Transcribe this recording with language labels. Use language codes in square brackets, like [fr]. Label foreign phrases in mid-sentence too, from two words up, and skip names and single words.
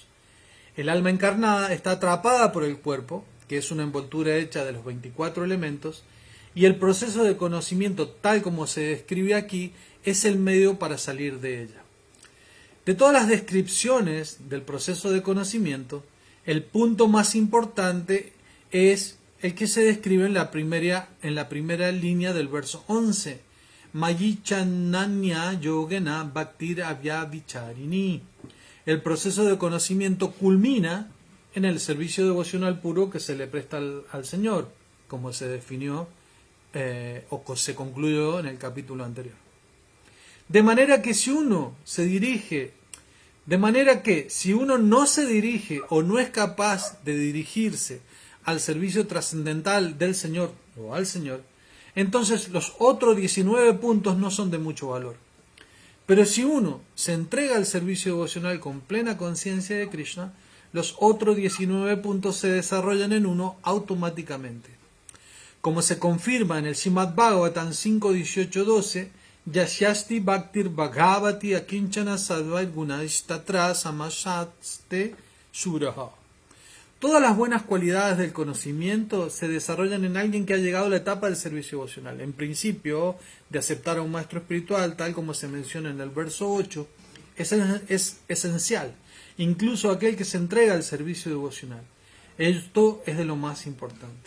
[es] El alma encarnada está atrapada por el cuerpo, que es una envoltura hecha de los 24 elementos, y el proceso de conocimiento tal como se describe aquí es el medio para salir de ella. De todas las descripciones del proceso de conocimiento, el punto más importante es el que se describe en la primera línea del verso 11. [sa] मयि चानन्य योगेन भक्तिर् अव्यभिचारिणी. [es] El proceso de conocimiento culmina en el servicio devocional puro que se le presta al Señor, como se definió o se concluyó en el capítulo anterior. De manera que si uno no se dirige o no es capaz de dirigirse al servicio trascendental del Señor o al Señor, entonces los otros 19 puntos no son de mucho valor. Pero si uno se entrega al servicio devocional con plena conciencia de Krishna, los otros 19 puntos se desarrollan en uno automáticamente. Como se confirma en el Srimad Bhagavatam 5.18.12, [sa] यस्यास्ति भक्तिर् भगवति अकिञ्चना सर्वैर् गुणैस्तत्र समासते सुराः. [es] Todas las buenas cualidades del conocimiento se desarrollan en alguien que ha llegado a la etapa del servicio devocional. En principio, de aceptar a un maestro espiritual, tal como se menciona en el verso 8, es esencial. Incluso aquel que se entrega al servicio devocional. Esto es de lo más importante.